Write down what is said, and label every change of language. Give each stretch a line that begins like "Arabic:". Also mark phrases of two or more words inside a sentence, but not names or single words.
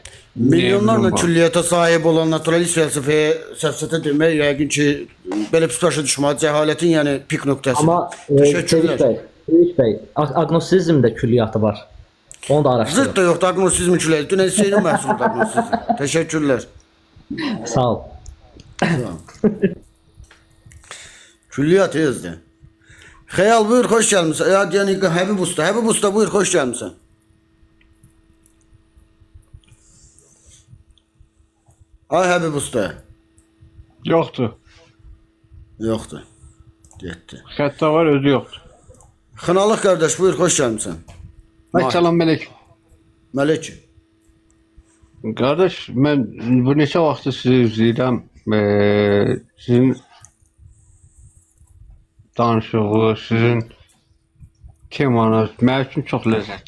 Azerbaijani: Milyonlarla külliyyata sahib olan naturalist fəlsəfəyə səhv-səhvə demək yəqin ki belə pis başa düşməz, cəhalətin yəni pik nöqtəsidir. Amma Çelik bəy, agnostizmdə külliyatı var. Onu da araşdırın. Zırt da yoxdur, agnostizm külliyatı. Dünən Hüseynin məhsuludur agnostizm. Təşəkkürlər. Sağ ol. Külliyat yazdı.
Turkish: Xeyal buyur, hoş gelmişsin. Ya yani Habib Usta. Habib Usta buyur, hoş gelmişsin.
Azerbaijani: Ay Habib Usta. Yoxdur.
Turkish: Yoktu. Gitti.
Azerbaijani: Xəttə var, özü yoxdur.
Turkish: Xınalıq kardeş buyur, hoş gelmişsin.
Azerbaijani: Salam əleykum. Melek. Qardaş, mən bu neçə vaxtdır sizi izləyirəm. Sizin danışığı, sizin temanız mənim üçün çox ləzzətli.